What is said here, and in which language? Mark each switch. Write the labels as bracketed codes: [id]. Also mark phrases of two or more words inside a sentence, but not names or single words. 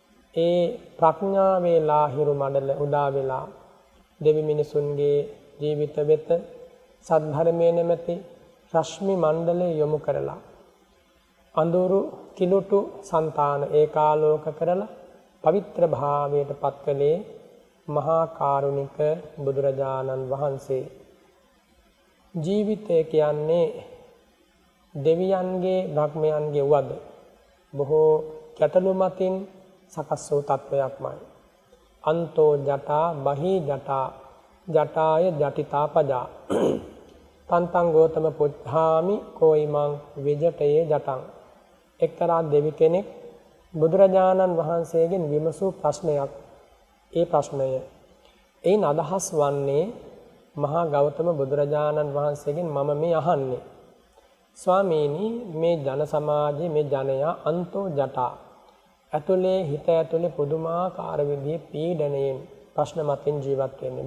[si] ඒ ප්‍රඥාවේ ලාහිරු මඩල උදා වෙලා දෙවි මිනිසුන්ගේ ජීවිත වෙත සද්ධර්මයේ නැමැති රශ්මි මණ්ඩලය යොමු කරලා අඳුරු කිලුටු సంతාන ඒකාලෝක කරලා පවිත්‍ර භාවයට පත්කලේ මහා කාරුණික බුදුරජාණන් වහන්සේ. ජීවිතය කියන්නේ දෙවියන්ගේ බ්‍රහ්මයන්ගේ වද බොහෝ ගැටලු මතින් සකස් වූ තත්වයක්මයි. [pi] අන්තෝ ජටා බහි ජටා ජටාය ජටිතා පජා තන්තං ගෝතම පුද්ධාමි කෝයිමං විජටයේ ජටං. [si] එක්තරා දෙවි කෙනෙක් බුදුරජාණන් වහන්සේගෙන් විමසූ ප්‍රශ්නයක්. ඒ ප්‍රශ්නය එයින් අදහස් වන්නේ මහා ගෞතම බුදුරජාණන් වහන්සේගෙන් මම මේ අහන්නේ, ස්වාමීනි මේ ජන සමාජයේ මේ ජනයා [pi] අන්තෝ ජටා [si] ඇතුලේ හිත ඇතුලේ පුදුමාකාර විදිහේ පීඩණයෙන් ප්‍රශ්න මතින් ජීවත් වෙන්නේ.